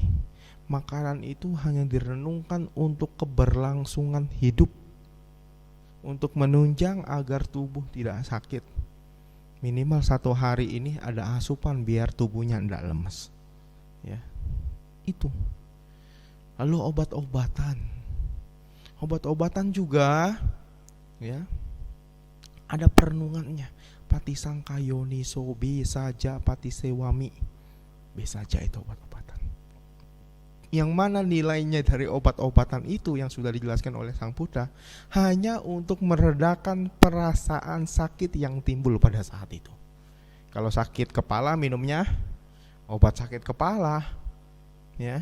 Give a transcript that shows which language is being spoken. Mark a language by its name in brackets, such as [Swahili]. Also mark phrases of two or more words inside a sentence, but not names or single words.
[Indonesian] Makanan itu hanya direnungkan untuk keberlangsungan hidup, untuk menunjang agar tubuh tidak sakit. Minimal 1 hari ini ada asupan biar tubuhnya tidak lemes, ya. Itu. Lalu obat-obatan juga, ya, ada perenungannya. [Pali] Patisangka yoniso besaja patisewami, [Indonesian] besaja itu obat-obatan. Yang mana nilainya dari obat-obatan itu yang sudah dijelaskan oleh Sang Buddha hanya untuk meredakan perasaan sakit yang timbul pada saat itu. Kalau sakit kepala minumnya obat sakit kepala, ya.